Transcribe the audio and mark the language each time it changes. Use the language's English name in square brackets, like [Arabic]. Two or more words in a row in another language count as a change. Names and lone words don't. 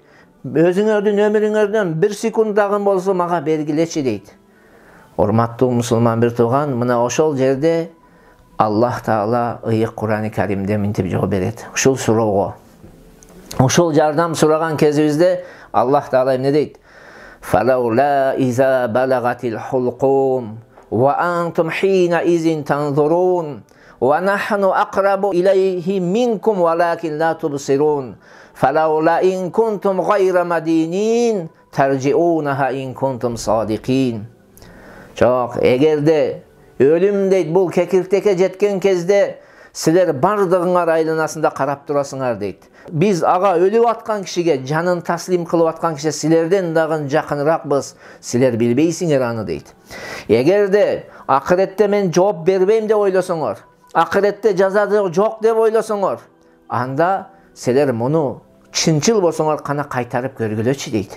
[Kyrgyz] Өзүңөрдүн өмүрүңөрдөн 1 секунд дагы болсо мага бергилечи дейт. Урматтуу мусулман бир тууган, мына ошол жерде Аллах Таала ыйык Кур'ан-ы Каримде мынтип жооп берет. Ушул суроого. Ушул жардам сураган кезибизде Аллах Таала эмне дейт? [Arabic] فلولا إذا بلغت الحلقوم وأنتم حينئذ تنظرون ونحن أقرب إليه منكم ولكن لا تبصرون فلولا إن كنتم غير مدينين ترجعونها إن كنتم صادقين. [Kyrgyz] Жок, эгерде өлүм дейт бул кекиртекке жеткен кезде силер бардыгыңар айланасында карап турасыңар дейт. Биз ага өлүп аткан кишиге жанын таслим кылып аткан киши силерден дагы жакыныракпыз. Силер билбейсиңер аны дейт. Эгерде акыретте мен жооп бербейм деп ойлосоңор, акыретте жаза жок деп ойлосоңор, анда силер муну чынчыл болсоңор кана кайтарып көргүлөчү дейт.